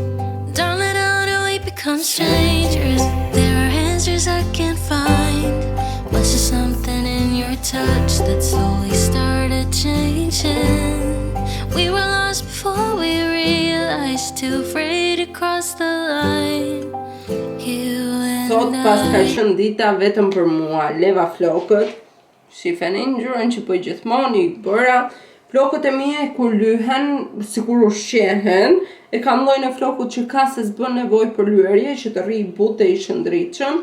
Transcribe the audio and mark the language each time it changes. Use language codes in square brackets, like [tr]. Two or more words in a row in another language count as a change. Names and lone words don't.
[en] Darling, how do we become strangers? There are answers I can't find. Was there something in your touch that slowly started changing? We were lost before we realized, too afraid to cross the line. [sq] Sot pas ka qenë dita vetëm për mua, leva flokët, shifeni ngjyrën që po gjithmonë i bëra. Flokët e mia kur lyhen, sikur ushqehen, e kam llojin e flokut që ka se s'bën nevojë për lyerje, që të rri butë i shëndritshëm.